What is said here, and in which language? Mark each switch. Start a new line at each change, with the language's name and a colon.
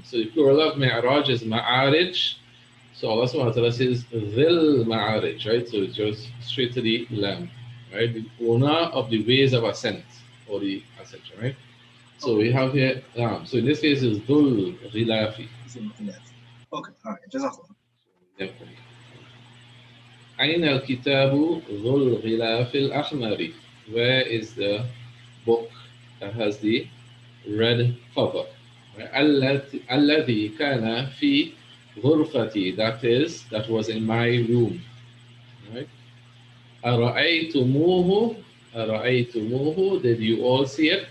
English: So the plural of Mi'raj is Ma'arij. So Allah subhanahu wa ta'ala says Dhil Ma'arij, right? So it goes straight to the lamb, right? The owner of the ways of ascent, or the ascension, right? So we have here, so in this case is Dhul Ghilafi. Okay, all right, Jazakallah. Definitely.
Arabic: أين الكتاب ذو الغلاف الأحمر?
English: Where is the book that has the red cover?
Arabic: الذي كان في غرفتي,
English: that was in my room. Right?
Arabic: أرأيتموه أرأيتموه,
English: did you all see it?